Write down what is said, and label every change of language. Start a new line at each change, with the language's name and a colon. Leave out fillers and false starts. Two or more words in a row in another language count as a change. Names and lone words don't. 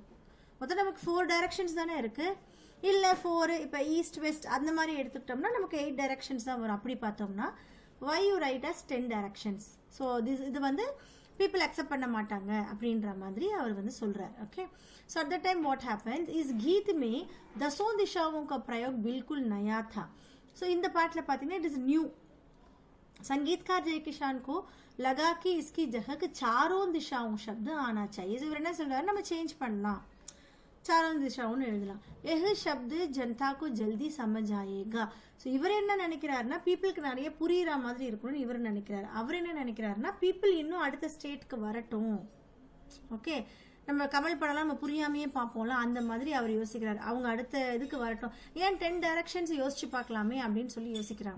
Tamil: மொத்தம் நமக்கு 4 டைரக்ஷன்ஸ் தானே இருக்குது. இல்லை 4 இப்போ
English: east west
Tamil: அந்த மாதிரி எடுத்துக்கிட்டோம்னா நமக்கு 8 டைரக்ஷன்ஸ் தான் வரும். அப்படி பார்த்தோம்னா
English: why you write as 10 directions?
Tamil: ஸோ இது வந்து
English: people accept
Tamil: பண்ண மாட்டாங்க அப்படின்ற மாதிரி அவர் வந்து சொல்கிறார்.
English: okay, so at the time what happens is
Hindi: गीत में दसों दिशाओं का प्रयोग बिल्कुल नया था.
Tamil: ஸோ இந்த பாட்டில் பார்த்தீங்கன்னா
English: it is new.
Hindi: संगीतकार जयकिशान को लगा कि इसकी जगह चारों दिशाओं शब्द आना चाहिए.
Tamil: இவர் என்ன சொல்றாரு? நம்ம சேஞ்ச் பண்ணலாம்,
Hindi: चारों दिशाओं
Tamil: எழுதலாம்.
Hindi: यह शब्द जनता को जल्दी समझ आएगा.
Tamil: ஸோ இவர் என்ன நினைக்கிறாருன்னா பீப்புளுக்கு நிறைய புரியுற மாதிரி இருக்கணும்னு இவர் நினைக்கிறாரு. அவர் என்ன நினைக்கிறாருன்னா பீப்புள் இன்னும் அடுத்த ஸ்டேட்க்கு வரட்டும். ஓகே, நம்ம கமல் படம்லாம் நம்ம புரியாமையே பார்ப்போம்ல, அந்த மாதிரி அவர் யோசிக்கிறார். அவங்க அடுத்த இதுக்கு வரட்டும், ஏன் 10 டைரக்ஷன்ஸ் யோசிச்சு பார்க்கலாமே அப்படின்னு சொல்லி யோசிக்கிறாங்க.